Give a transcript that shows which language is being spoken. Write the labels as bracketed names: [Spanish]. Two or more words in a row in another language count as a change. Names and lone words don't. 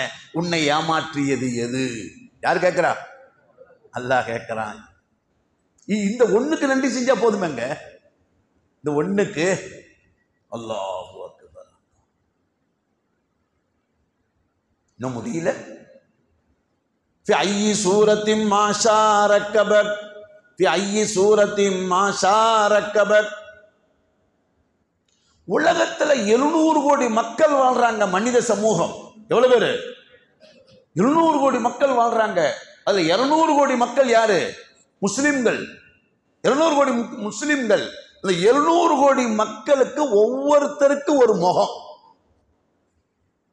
[Tamil] உன்னை ஏமாற்றியது எது? யார் கேட்கிறா? அல்லாஹ் கேட்கிறான். இந்த ஒண்ணுக்கு நன்றி செஞ்சா போதுமேங்க. இந்த ஒண்ணுக்கு [Arabic] الله أكبر. [Tamil] இன்னும் முடியல. [Arabic] في أي سورة ما شاء ركبك في أي سورة ما شاء ركبك. [Tamil] உலகத்துல 700 கோடி மக்கள் வாழ்றாங்க. மனித சமூகம் எவ்வளவு பேரு? 700 கோடி மக்கள் வாழ்றாங்க. அதுல 200 கோடி மக்கள் யாரு? முஸ்லிம்கள். 200 கோடி முஸ்லிம்கள். அந்த 700 கோடி மக்களுக்கு ஒவ்வொருத்தருக்கு ஒரு முகம்.